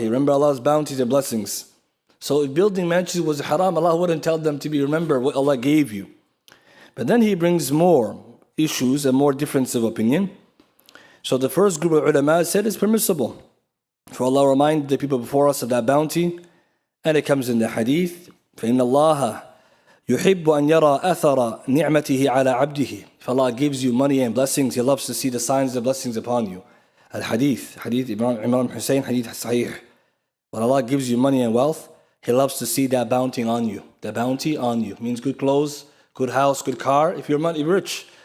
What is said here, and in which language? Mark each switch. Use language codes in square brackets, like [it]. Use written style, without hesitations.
[en] Remember Allah's bounties and blessings. So if building mansions was haram, Allah wouldn't tell them to remember what Allah gave you. But then He brings more issues and more difference of opinion. So the first group of ulama said it's permissible for Allah remind the people before us of that bounty. And it comes in the hadith, [ar] فَإِنَّ اللَّهَ يُحِبُّ أَنْ يَرَى أَثَرَ نِعْمَتِهِ عَلَى عَبْدِهِ. [en] If Allah gives you money and blessings, He loves to see the signs of blessings upon you. Al-Hadith, Hadith Imran Hussein, Hadith Sahih. When Allah gives you money and wealth, He loves to see that bounty on you. The bounty on you means good clothes, good house, good car. If you're rich.